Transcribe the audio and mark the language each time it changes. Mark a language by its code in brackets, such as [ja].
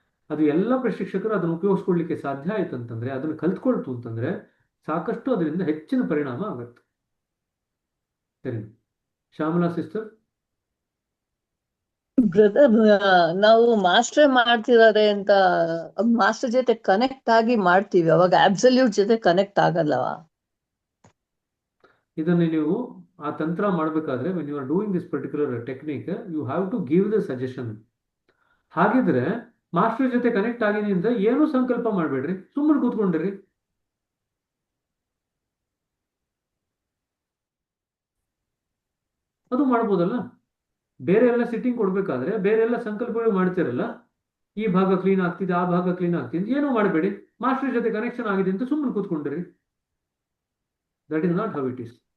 [kn] ಅದು ಎಲ್ಲ ಪ್ರಶಿಕ್ಷಕರು ಅದನ್ನು ಉಪಯೋಗಿಸ್ಕೊಳ್ಳಿಕ್ಕೆ ಸಾಧ್ಯ ಆಯ್ತು ಅಂತಂದ್ರೆ, ಅದನ್ನು ಕಲ್ತ್ಕೊಳ್ತು ಅಂತಂದ್ರೆ ಸಾಕಷ್ಟು ಅದರಿಂದ ಹೆಚ್ಚಿನ ಪರಿಣಾಮ ಆಗತ್ತೆ. ಸರಿ, ಶ್ಯಾಮಲಾ ಸಿಸ್ಟರ್. ಬ್ರದರ್, ನಾವು ಮಾಸ್ಟರ್ ಮಾಡ್ತಿದ್ದಾರೆ ಅಂತ ಮಾಸ್ಟರ್ ಜೊತೆ ಕನೆಕ್ಟ್ ಆಗಿ ಮಾಡ್ತೀವಿ, ಅವಾಗ ಅಬ್ಸಲ್ಯೂಟ್ ಜೊತೆ ಕನೆಕ್ಟ್ ಆಗಲ್ಲವಾ? ಇದನ್ನು ನೀವು ಆ ತಂತ್ರ ಮಾಡಬೇಕಾದ್ರೆ [en] when you are doing this particular technique, you have to give the suggestion. [kn] ಹಾಗಿದ್ರೆ ಮಾಸ್ಟರ್ ಜೊತೆ ಕನೆಕ್ಟ್ ಆಗಿದೆ ಅಂತ ಏನೂ ಸಂಕಲ್ಪ ಮಾಡಬೇಡ್ರಿ, ಸುಮ್ಮನೆ ಕೂತ್ಕೊಂಡಿರಿ. ಅದು ಮಾಡ್ಬೋದಲ್ಲ. ಬೇರೆ ಎಲ್ಲ ಸಿಟ್ಟಿಂಗ್ ಕೊಡ್ಬೇಕಾದ್ರೆ ಬೇರೆ ಎಲ್ಲ ಸಂಕಲ್ಪಗಳು ಮಾಡ್ತಿರಲ್ಲ, ಈ ಭಾಗ ಕ್ಲೀನ್ ಆಗ್ತಿದೆ, ಆ ಭಾಗ ಕ್ಲೀನ್ ಆಗ್ತಿದೆ, ಏನೂ ಮಾಡಬೇಡಿ, ಮಾಸ್ಟರ್ ಜೊತೆ ಕನೆಕ್ಷನ್ ಆಗಿದೆ ಅಂತ ಸುಮ್ಮನೆ ಕೂತ್ಕೊಂಡಿರಿ. [en] That is not how it is.